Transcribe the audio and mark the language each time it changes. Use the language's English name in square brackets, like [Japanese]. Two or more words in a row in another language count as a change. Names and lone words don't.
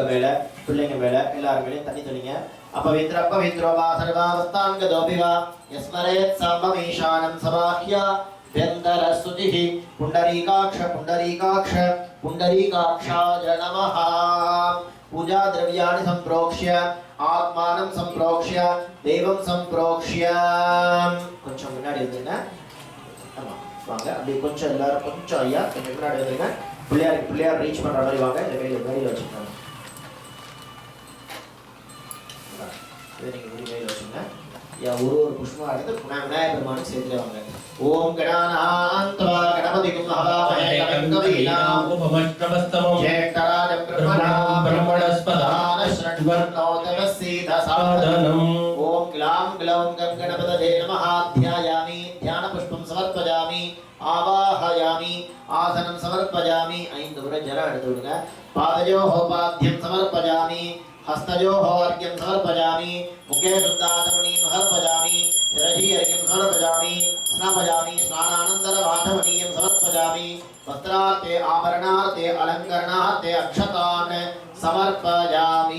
[Tamil] மேல பிள்ளைங்க மேல எல்லாரும் மேலயும் தண்ணி தெளிங்க [Sanskrit] अपवित्र पवित्रो वा सर्वावस्थांगदोऽपि वा यस्मरेत् साममीशानं समाह्य व्यन्तरस्तुतिः पुण्डरीकाक्ष पुण्डरीकाक्ष पुण्डरीकाक्षाय नमः पूजा द्रव्याणि संप्रोक्ष्य आत्मानं संप्रोक्ष्य देवं संप्रोक्ष्य [Tamil] கொஞ்சம் முன்னாடி வந்துங்க ஆமா வாங்க அப்படியே கொஞ்சம் எல்லாரும் கொஞ்சம் ஐயா கொஞ்சம் முன்னாடி வந்துங்க பிள்ளையார் ரீச் பண்ற மாதிரி வாங்க இந்த கையில வச்சுக்கோங்க இதை நீங்க கையில வச்சுங்க யா ஒரு புஷ்பம் எடுத்து விநாயகர் பெருமானுக்கு சேர்த்துட்டு வாங்க [Sanskrit] ओम् गणानान्त्वा गणपतिगुम् महामहे कविनाम् उपमष्टमस्तमम् ज्येष्ठराज ब्रह्मणस्पतान स्रण्वर्णोतमसीत सादनम् ओम् क्लाम् क्लौम् गणपतये நமः ध्यायामि ध्यान पुष्पं समर्पयामि आवाहयामि आसनं समर्पयामि [Tamil] ஐந்து முறை ஜலம் எடுத்து விடுங்க [Sanskrit] पादयोः पाद्यम् समर्पयामि हस्तयोः अर्घ्यं समर्पयामि मुखे शुद्धाचमनीं समर्पयामि शिरसि अर्घ्यं समर्पयामि स्नापयामि स्नानानन्तरवाचमनीयं समर्पयामि वस्त्रार्थे आभरणार्थे अलङ्करणार्थे अक्षतान् समर्पयामि